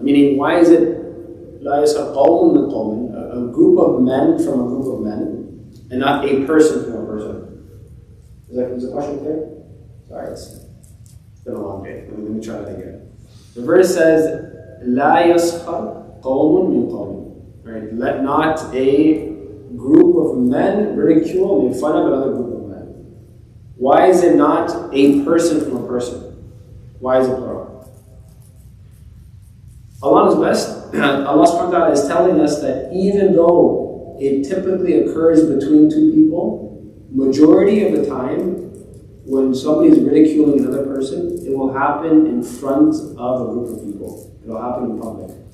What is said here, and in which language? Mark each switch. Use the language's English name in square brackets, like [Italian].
[English] Meaning, why is it [Arabic] لا يسخر قوم من قوم, [English] a group of men from a group of men, and not a person from a person? Is the question clear? Sorry, it's been a long day. Let me try that again. The verse says, [Arabic] لا يسخر قوم من قوم. [English] Right? Let not a group of men ridicule, make fun of another group of men. Why is it not a person from a person? Why is it plural? Allah knows best. Allah subhanahu wa ta'ala is telling us that even though it typically occurs between two people, majority of the time, when somebody is ridiculing another person, it will happen in front of a group of people. It will happen in public.